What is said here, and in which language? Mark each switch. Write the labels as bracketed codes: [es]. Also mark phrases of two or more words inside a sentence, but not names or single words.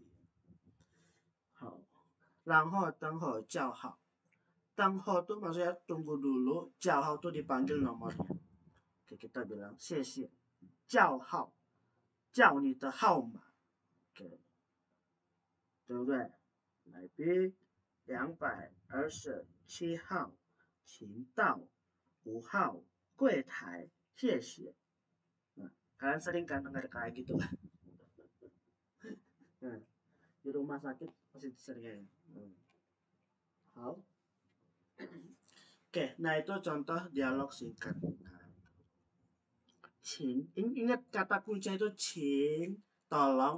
[zh] 好，然后等会叫号。 [id] 等候 itu maksudnya tunggu dulu, 叫号 itu dipanggil nomornya. Oke, kita bilang [zh] 谢谢，叫号，叫你的号码。 [id] Oke, [zh] 对不对？来宾227号，请到5号柜台，谢谢。 [id] Nah, kalian sering kan dengar kayak gitu kan? Nah, di rumah sakit pasti sering. [zh] Hao. [id] Oke, nah itu contoh dialog singkat. Nah, ingat kata kunci itu cing, tolong.